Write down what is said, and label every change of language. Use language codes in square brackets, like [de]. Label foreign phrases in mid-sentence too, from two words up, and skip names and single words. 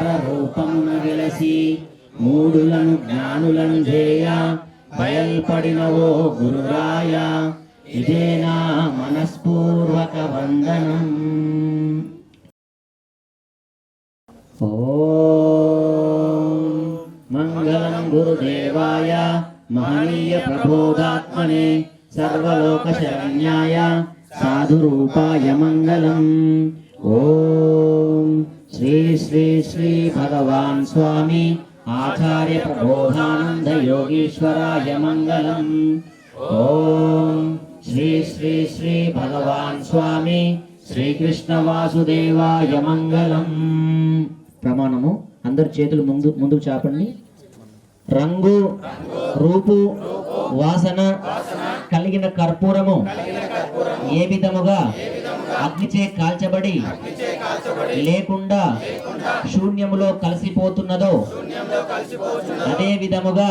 [te] రూపమున వెలసి మూడులను జ్ఞానులను చేయ బయల్పడినవో గురురాయ ఇదే నా మనస్పూర్వక వందనం। [sa] ఓం మంగళం గురుదేవాయ మహనీయ ప్రబోధాత్మనే सर्वलोकशरण्याय साधुरूपाय मंगलम्। ओम श्री श्री श्री भगवान स्वामी आचार्य प्रबोधानंद योगीश्वराय मंगलम्। ओम श्री श्री श्री भगवान स्वामी श्री कृष्ण वासुदेवाय मंगलम्। [te] ప్రమాణము అందరు చేతులు ముందుకు చాపండి। రంగు రూపు వాసన కలిగిన కర్పూరము ఏ విధముగా అగ్నిచే కాల్చబడి లేకుండా శూన్యములో కలిసిపోతున్నదో అదే విధముగా